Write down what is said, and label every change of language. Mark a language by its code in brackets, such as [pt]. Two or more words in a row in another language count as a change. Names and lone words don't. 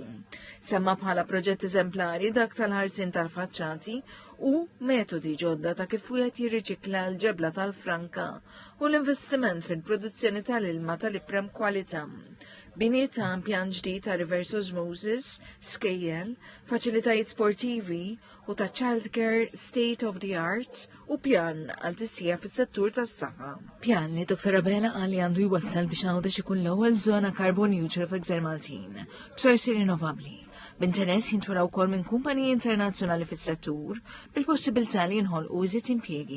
[mt] Semma bħala proġett eżemplari dak tal-ħarsin tal-faċċati u metodi ġodda ta' kif wieħed jirriċikla l-ġebla tal-franka u l-investiment fil-produzzjoni tal-ilma tal-iprem kwalità. Bini ta' pjan ġdid ta' [en] reverse osmosis, [mt] skejjel, faċilitajiet sportivi u ta' [en] childcare state of the art [mt] u pjan għal tisjija fis-settur tas-saħħa. Pjan li Dr. Abela qal li għandu jwassal biex Għawdex ikun l-ewwel żona [en] carbon neutral [mt] f'Gżer Maltin, b'sorsi rinnovabbli. B'interess jintwaraw wkoll minn kumpaniji internazzjonali fis-settur bil-possibilità li jinħolqu iżjed impjiegi.